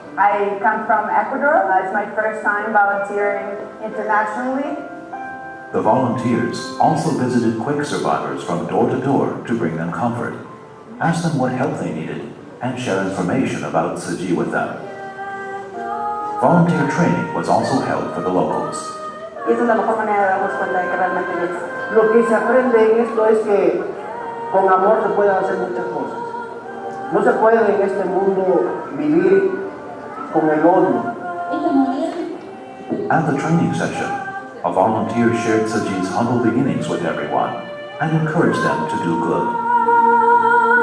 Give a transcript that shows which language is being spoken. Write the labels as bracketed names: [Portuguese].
[English] I come from Ecuador. It's my first time volunteering internationally. The volunteers also visited quake survivors from door to door to bring them comfort, ask them what help they needed, and share information about Tzu Chi with them. Volunteer training was also held for the locals. [Spanish] Y esa es la mejor manera de darnos cuenta de que realmente Lo que se aprende en esto es que con amor se pueden hacer muchas cosas. No se puede en este mundo vivir con el odio. [English] At the training session, a volunteer shared Tzu Chi's humble beginnings with everyone and encouraged them to do good.